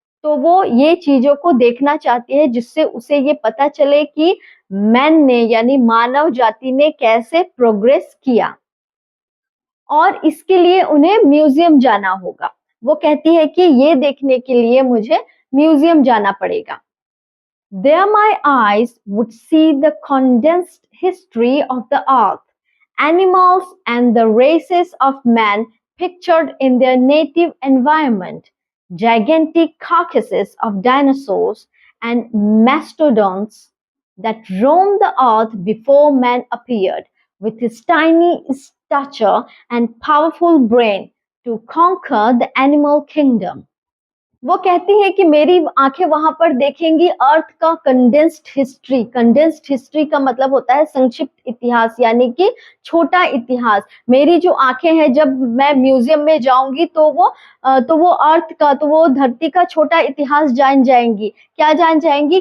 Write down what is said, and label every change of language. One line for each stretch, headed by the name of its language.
Hindi: तो वो ये चीजों को देखना चाहती है जिससे उसे ये पता चले कि मैन ने यानी मानव जाति ने कैसे प्रोग्रेस किया, और इसके लिए उन्हें म्यूजियम जाना होगा। वो कहती है कि ये देखने के लिए मुझे म्यूजियम जाना पड़ेगा।
English: There my eyes would see the condensed history of the earth, animals and the races of man pictured in their native environment, gigantic carcasses of dinosaurs and mastodons that roamed the earth before man appeared, with his tiny stature and powerful brain to conquer the animal kingdom.
Hindi: वो कहती है कि मेरी आंखें वहां पर देखेंगी अर्थ का कंडेंस्ड हिस्ट्री। कंडेंस्ड हिस्ट्री का मतलब होता है संक्षिप्त इतिहास, यानी कि छोटा इतिहास। मेरी जो आंखें हैं, जब मैं म्यूजियम में जाऊंगी तो वो अर्थ का, तो वो धरती का छोटा इतिहास जान जाएंगी। क्या जान जाएंगी?